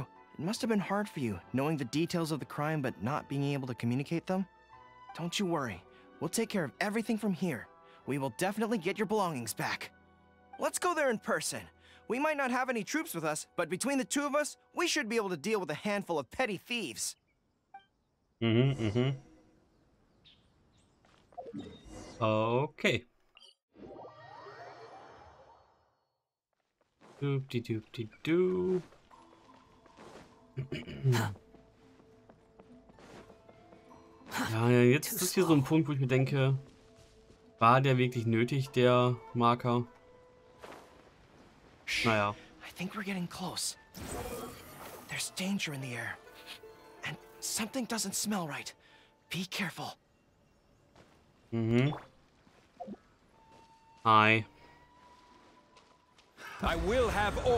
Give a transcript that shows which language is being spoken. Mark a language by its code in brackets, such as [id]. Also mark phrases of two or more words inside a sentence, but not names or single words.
[en] It must have been hard for you, knowing the details of the crime but not being able to communicate them. Don't you worry. We'll take care of everything from here. We will definitely get your belongings back. Let's go there in person. We might not have any troops with us, but between the 2 of us, we should be able to deal with a handful of petty thieves. Okay. Doop-de-doop-de-doo. [de] Ja, jetzt ist hier so ein Punkt, wo ich mir denke, war der wirklich nötig, der Marker? Naja. [en] I think we're getting close. There's danger in the air. And something doesn't smell right. Be careful. Hi. I will have order.